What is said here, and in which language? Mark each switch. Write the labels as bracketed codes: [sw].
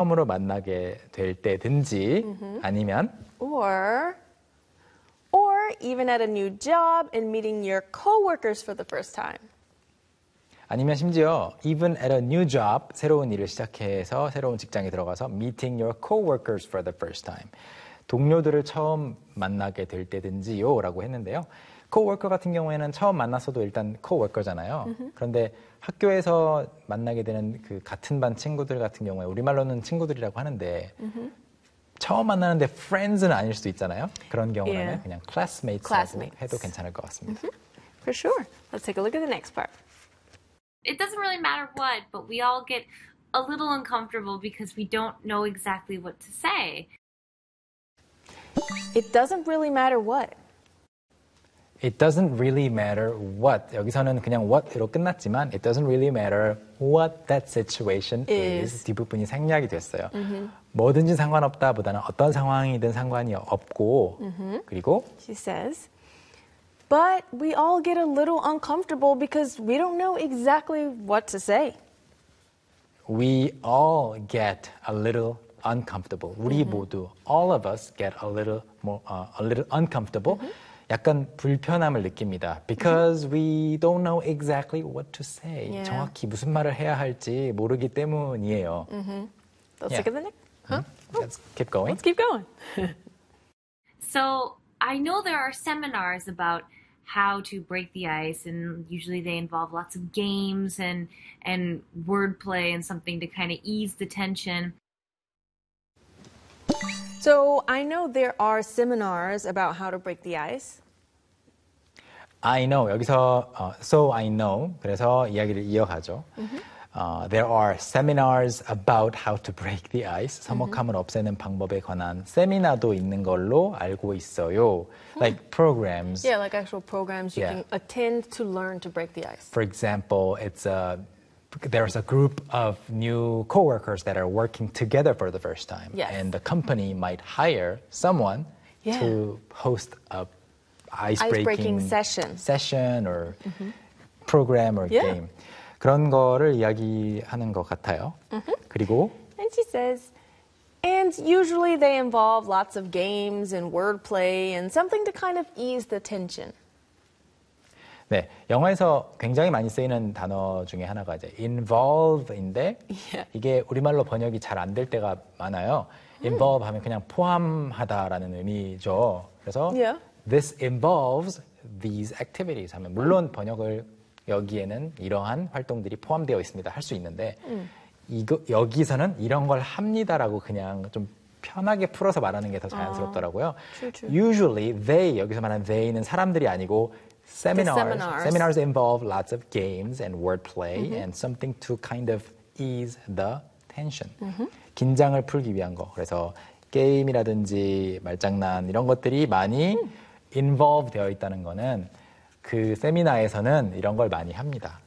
[ko] 처음으로 만나게 될 때든지 아니면 [en] Or even at a new job and meeting your coworkers for the first time. [ko] 아니면 심지어 [en] even at a new job [ko] 새로운 일을 시작해서 새로운 직장에 들어가서 [en] meeting your coworkers for the first time [ko] 동료들을 처음 만나게 될 때든지요라고 했는데요. coworker 같은 경우에는 처음 만났어도 일단 coworker잖아요. 그런데 학교에서 만나게 되는 그 같은 반 친구들 같은 경우에 우리말로는 친구들이라고 하는데 처음 만나는데 friends는 아닐 수도 있잖아요. 그런 경우라면 그냥 classmates라고 해도 [en] Classmates. [ko] 괜찮을 것 같습니다. [en] For sure. Let's take a look at the next part. It doesn't really matter what, but we all get a little uncomfortable because we don't know exactly what to say. It doesn't really matter what. It doesn't really matter what. [ko] 여기서는 그냥 what으로 끝났지만, [en] it doesn't really matter what that situation is. Is. [ko] 뒷부분이 생략이 됐어요. 뭐든지 상관없다 보다는 어떤 상황이든 상관이 없고, 그리고, [en] She says, but we all get a little uncomfortable because we don't know exactly what to say. we all get a little uncomfortable. [ko] 우리 모두, [en] all of us get a little more, a little uncomfortable. [ko] 약간 불편함을 느낍니다. [en] Because we don't know exactly what to say. [ko] 정확히 무슨 말을 해야 할지 모르기 때문이에요. [en] Let's look at the next. Let's keep going. Let's keep going. So, I know there are seminars about how to break the ice, and usually they involve lots of games and wordplay and something to kind of ease the tension. So, I know there are seminars about how to break the ice. I know, [ko] 여기서 [en] so I know, [ko] 그래서 이야기를 이어가죠. [en] There are seminars about how to break the ice. [ko] 서먹함을 없애는 방법에 관한 세미나도 있는 걸로 알고 있어요. [en] Like programs. Yeah, like actual programs you can attend to learn to break the ice. For example, there's a group of new coworkers that are working together for the first time, and the company might hire someone to host a Ice-breaking ice-breaking session. session or program or game. [ko] 그런 거를 이야기하는 것 같아요. 그리고 [en] And she says, and usually they involve lots of games and wordplay and something to kind of ease the tension. [ko] 네, 영화에서 굉장히 많이 쓰이는 단어 중에 하나가 이제 involve인데 이게 우리말로 번역이 잘안될 때가 많아요. involve 하면 그냥 포함하다라는 의미죠. 그래서 [en] This involves these activities [ko] 하면, 물론 번역을 여기에는 이러한 활동들이 포함되어 있습니다. 할수 있는데, 여기서는 이런 걸 합니다라고 그냥 좀 편하게 풀어서 말하는 게더 자연스럽더라고요. [en] Usually they, [ko] 여기서 말하는 they는 사람들이 아니고, [en] The seminars seminars. involve lots of games and wordplay and something to kind of ease the tension. [ko] 긴장을 풀기 위한 거. 그래서 게임이라든지 말장난 이런 것들이 많이 involve 되어 있다는 거는 그 세미나에서는 이런 걸 많이 합니다.